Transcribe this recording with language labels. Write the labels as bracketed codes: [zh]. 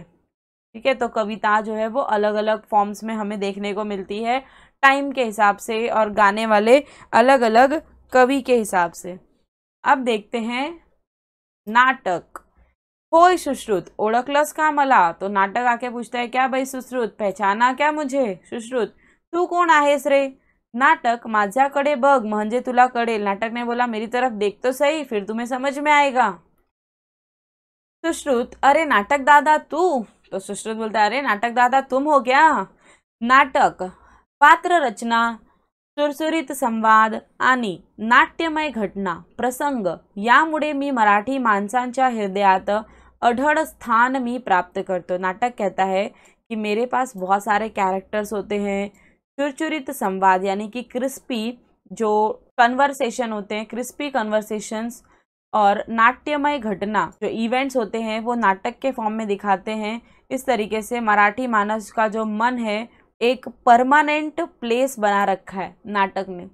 [hi] ठीक है, तो कविता जो है वो अलग अलग फॉर्म्स में हमें देखने को मिलती है टाइम के हिसाब से और गाने वाले अलग अलग कवि के हिसाब से। अब देखते हैं नाटक। [mr] होय सुश्रुत, ओळखलंस का मला? [hi] तो नाटक आके पूछता है, क्या भाई सुश्रुत, पहचाना क्या मुझे? [mr] सुश्रुत, तू कोण आहेस रे? नाटक, माझ्याकडे बघ म्हणजे तुला कळेल। [hi] नाटक ने बोला, मेरी तरफ देख तो सही, फिर तुम्हें समझ में आएगा। सुश्रुत, [mr] अरे नाटक दादा तू? [hi] तो सुश्रुत बोलता है, अरे नाटक दादा तुम हो क्या? [mr] नाटक, पात्र रचना, सुरसुरीत संवाद आणि नाट्यमय घटना प्रसंग यामुळे मी मराठी माणसांच्या हृदयात अढळ स्थान मी प्राप्त करतो। [hi] नाटक कहता है कि मेरे पास बहुत सारे कैरेक्टर्स होते हैं, चुरचुरित संवाद यानी कि क्रिस्पी जो कन्वर्सेशन होते हैं, क्रिस्पी कन्वर्सेशंस, और नाट्यमय घटना जो इवेंट्स होते हैं वो नाटक के फॉर्म में दिखाते हैं। इस तरीके से मराठी मानस का जो मन है एक परमानेंट प्लेस बना रखा है नाटक ने।